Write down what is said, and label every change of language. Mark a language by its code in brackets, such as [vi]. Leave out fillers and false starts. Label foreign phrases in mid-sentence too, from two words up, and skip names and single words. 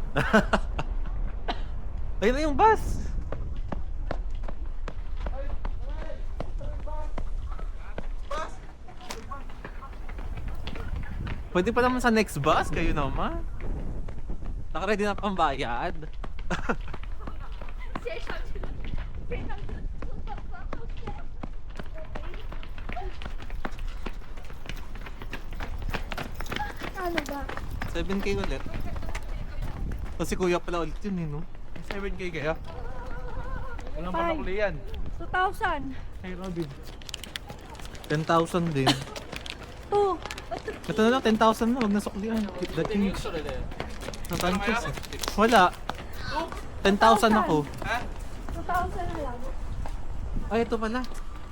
[tl] Ayun na yung bus! Pwede pa naman sa [en] next bus, [tl] kayo naman. Naka-ready na pambayad. [zh] 先上去了，先上去了，走走走，后面。 [tl] Ano ba? 7K ulit. Kasi kuya pala ulit yun eh, no? 7K kaya? Walang Five. panukli yan. 2,000. Hey Robin. 10,000 din. 2. Ito na lang, 10,000 na. Huwag na suklihan. [en] Keep the change. [tl] Natantos eh. Wala. 10,000 ako. 2,000 na lang. Ay, ito pala.